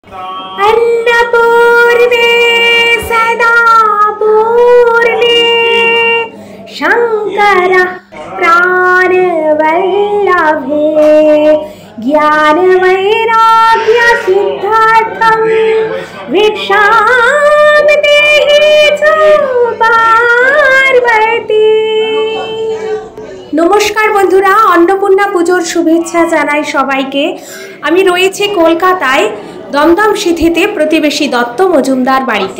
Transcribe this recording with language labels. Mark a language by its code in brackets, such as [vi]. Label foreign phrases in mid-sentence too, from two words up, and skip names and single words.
[sa] अन्नपूर्णे सदा पूर्णे शंकर प्राणवल्लभे ज्ञान वैराग्य सिद्धार्थं भिक्षां देहि च पार्वती। [bn] নমস্কার বন্ধুরা, অন্নপূর্ণা পুজোর শুভেচ্ছা জানাই সবাইকে। আমি রয়েছি কলকাতায় দমদম সিথিতে প্রতিবেশী দত্ত মজুমদার বাড়িতে।